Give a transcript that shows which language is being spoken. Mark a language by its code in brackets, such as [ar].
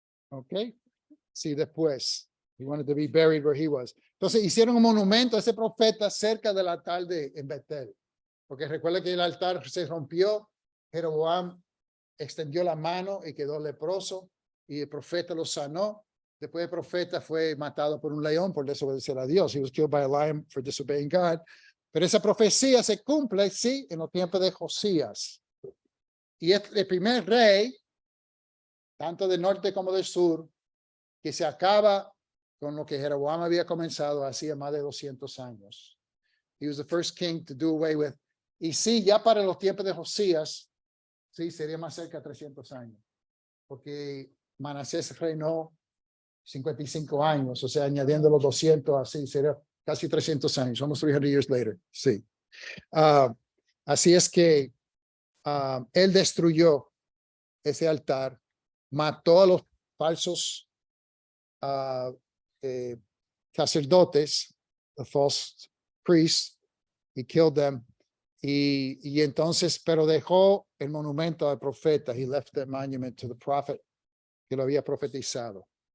[en] Okay. [es] Sí, después. [en] He wanted to be buried where he was. [es] Entonces hicieron un monumento a ese profeta cerca del altar en Betel. Porque recuerda que el altar se rompió. Jeroboam extendió la mano y quedó leproso. Y el profeta lo sanó. Después el profeta fue matado por un león por desobedecer a Dios. [en] He was killed by a lion for disobeying God. [es] Pero esa profecía se cumple, sí, en los tiempos de Josías. Y es el primer rey, tanto del norte como del sur, que se acaba con lo que Jeroboam había comenzado hacía más de 200 años. [en] He was the first king to do away with. [es] Y sí, ya para los tiempos de Josías, sí, sería más cerca de 300 años. Porque Manasés reinó 55 años, o sea, añadiendo los 200, así sería casi 300 años, [en] almost 300 years later, [es] sí. Así es que él destruyó ese altar, mató a los falsos sacerdotes, [en] the false priests, he killed them, [es] y entonces, pero dejó el monumento al profeta, [en] he left the monument to the prophet [es] que lo había profetizado.